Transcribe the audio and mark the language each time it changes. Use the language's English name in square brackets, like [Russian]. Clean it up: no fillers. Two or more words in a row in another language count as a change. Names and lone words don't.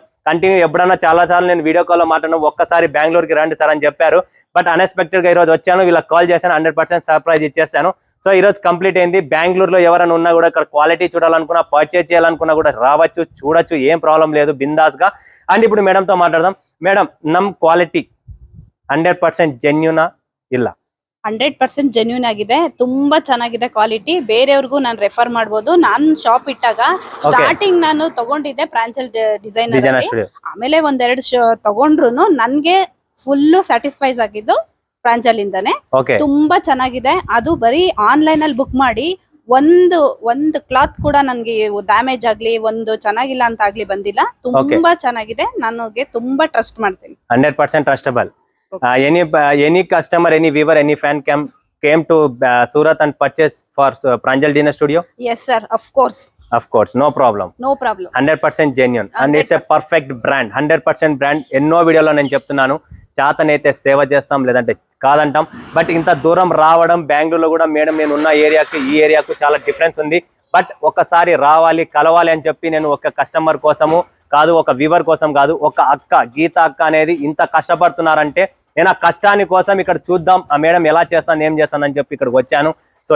[Telugu] కంటిన్యూ ఎప్పుడన్నా చాలా నేను వీడియో కాల్లో మాట్లాడినా ఒక్కసారి బెంగళూరుకి రండి సార్ అని చెప్పారు. బట్ అన్ఎక్స్పెక్టెడ్ గా ఈరోజు వచ్చాను, వీళ్ళకి కాల్ చేశాను, 100% సర్ప్రైజ్ ఇచ్చేస్తాను. సో ఈ రోజు కంప్లీట్ అయింది. బెంగళూరులో ఎవరైనా ఉన్నా కూడా ఇక్కడ క్వాలిటీ చూడాలనుకున్నా, పర్చేజ్ చేయాలనుకున్నా కూడా రావచ్చు, చూడొచ్చు, ఏం ప్రాబ్లం లేదు, బిందాస్ గా. అండ్ ఇప్పుడు మేడంతో మాట్లాడదాం. మేడం [Kannada] ನಮ್ ಕ್ವಾಲಿಟಿ 100% ಜೆನ್ಯೂನಾ ಇಲ್ಲ? 100% ಜೆನ್ಯೂನ್ ಆಗಿದೆ, ತುಂಬಾ ಚೆನ್ನಾಗಿದೆ ಕ್ವಾಲಿಟಿ. ಬೇರೆಯವ್ರಿಗೂ ನಾನು ರೆಫರ್ ಮಾಡಬಹುದು. ನಾನು ಶಾಪ್ ಇಟ್ಟಾಗ ಸ್ಟಾರ್ಟಿಂಗ್ ನಾನು ತಗೊಂಡಿದ್ದೆ ಪ್ರಾಂಜಲ್ ಡಿಸೈನರ್, ಆಮೇಲೆ ಒಂದೆರಡು ತಗೊಂಡ್ರು ನನ್ಗೆ [English] full satisfies [Kannada] ಆಗಿದ್ದು ಪ್ರಾಂಜಲ್ ಇಂದಾನೆ. ತುಂಬಾ ಚೆನ್ನಾಗಿದೆ. ಅದು ಬರೀ ಆನ್ಲೈನ್ ಅಲ್ಲಿ ಬುಕ್ ಮಾಡಿ ಒಂದು ಕ್ಲಾತ್ ಕೂಡ ನನ್ಗೆ ಡ್ಯಾಮೇಜ್ ಆಗ್ಲಿ, ಒಂದು ಚೆನ್ನಾಗಿಲ್ಲ ಅಂತ ಆಗ್ಲಿ ಬಂದಿಲ್ಲ. ತುಂಬಾ ಚೆನ್ನಾಗಿದೆ. ನನಗೆ ತುಂಬಾ ಟ್ರಸ್ಟ್ ಮಾಡ್ತೀನಿ. 100% ಟ್ರಸ್ಟಬಲ್. [English] any customer, any viewer, any fan came to Surat and purchase for Pranjal Dinner Studio? Yes sir, of course, no problem. 100% genuine 100%. And it's a perfect brand, 100% brand. [Telugu] ఎన్నో వీడియోలో నేను చెప్తున్నాను, చేతనైతే సేవ చేస్తాం లేదంటే కాదంటాం. బట్ ఇంత దూరం రావడం, బెంగళూరులో కూడా మేడం నేను ఉన్న ఏరియాకి ఈ ఏరియాకు చాలా డిఫరెన్స్ ఉంది. బట్ ఒకసారి రావాలి, కలవాలి అని చెప్పి నేను ఒక కస్టమర్ కోసము కాదు, ఒక వ్యూవర్ కోసం కాదు, ఒక అక్క గీతా అక్క అనేది ఇంత కష్టపడుతున్నారంటే నేను ఆ కష్టాని కోసం ఇక్కడ చూద్దాం ఆ మేడం ఎలా చేస్తాను, ఏం చేస్తాను అని చెప్పి ఇక్కడికి వచ్చాను.